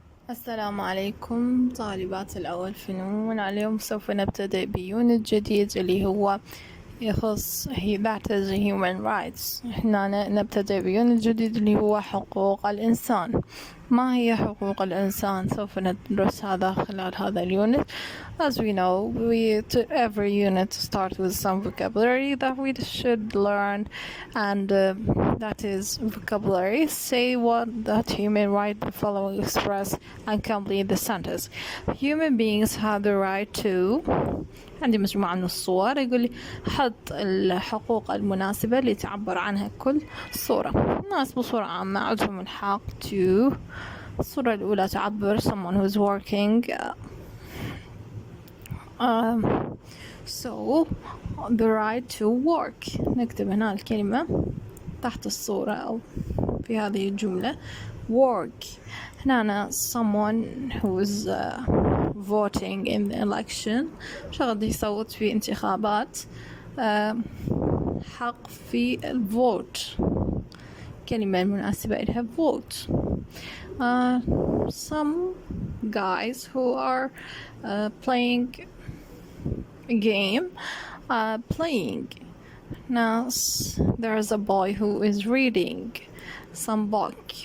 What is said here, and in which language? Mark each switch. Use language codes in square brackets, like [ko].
[ar] السلام عليكم طالبات الأول فنون. اليوم سوف نبتدئ بيونت جديد اللي هو يخص that is human rights. احنا نبتدئ بيونت جديد اللي هو حقوق الإنسان. ما هي حقوق الإنسان؟ سوف ندرس هذا خلال هذا اليونت. [en] As we know, every unit starts with some vocabulary that we should learn, and that is vocabulary. Say what that human right the following express and complete the sentence. Human beings have the right to. [ar] عندي مجموعة من الصور يقول لي حط الحقوق المناسبة اللي تعبر عنها كل صورة. الناس بصورة عامة عندهم الحق to. الصورة الأولى تعبر someone who's working. [en] So the right to work. [ar] نكتب هنا الكلمة تحت الصورة أو في هذه الجملة work. هنا someone who's voting in the election، شخص يصوت في انتخابات، حق في الفوت، كلمة مناسبة لها vote. [en] Some guys who are playing a game, playing. Now there's a boy who is reading some book.